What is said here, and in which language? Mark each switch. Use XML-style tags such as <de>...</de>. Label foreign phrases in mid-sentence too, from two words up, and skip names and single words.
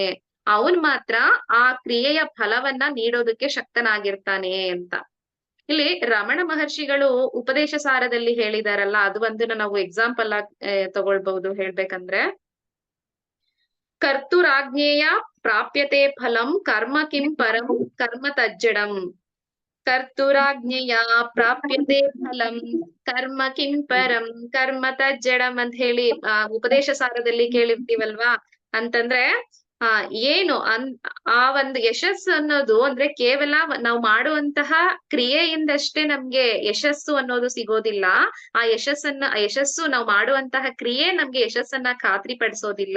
<kn>ಅವನ್ ಮಾತ್ರ ಆ ಕ್ರಿಯೆಯ ಫಲವನ್ನ ನೀಡೋದಕ್ಕೆ ಶಕ್ತನಾಗಿರ್ತಾನೆ ಅಂತ. ಇಲ್ಲಿ ರಮಣ ಮಹರ್ಷಿಗಳು ಉಪದೇಶ ಸಾರದಲ್ಲಿ ಹೇಳಿದಾರಲ್ಲ, ಅದು ಒಂದನ್ನ ನಾವು ಎಕ್ಸಾಂಪಲ್ ಆಗಿ ತಗೊಳ್ಬಹುದು.</kn> <sa>ಹೇಳ್ಬೇಕಂದ್ರೆ, ಕರ್ತುರಾಜ್ಞೇಯ ಪ್ರಾಪ್ಯತೆ ಫಲಂ ಕರ್ಮ ಕಿಂ ಪರಂ ಕರ್ಮ ತಜ್ಜಡಂ. ಕರ್ತುರಾಜ್ಞೆಯ ಪ್ರಾಪ್ಯತೆ ಫಲಂ ಕರ್ಮ ಕಿಂ ಪರಂ ಕರ್ಮ ತಜ್ಜಡಂ</sa> <kn>ಅಂತ ಹೇಳಿ ಉಪದೇಶ ಸಾರದಲ್ಲಿ ಕೇಳಿರ್ತೀವಲ್ವಾ. ಅಂತಂದ್ರೆ ಏನು ಆ ಒಂದು ಯಶಸ್ಸು ಅನ್ನೋದು ಅಂದ್ರೆ ಕೇವಲ ನಾವು ಮಾಡುವಂತಹ ಕ್ರಿಯೆಯಿಂದಷ್ಟೇ ನಮ್ಗೆ ಯಶಸ್ಸು ಅನ್ನೋದು ಸಿಗೋದಿಲ್ಲ. ಆ ಯಶಸ್ಸು ನಾವು ಮಾಡುವಂತಹ ಕ್ರಿಯೆ ನಮ್ಗೆ ಯಶಸ್ಸನ್ನ ಖಾತ್ರಿಪಡಿಸೋದಿಲ್ಲ.</kn>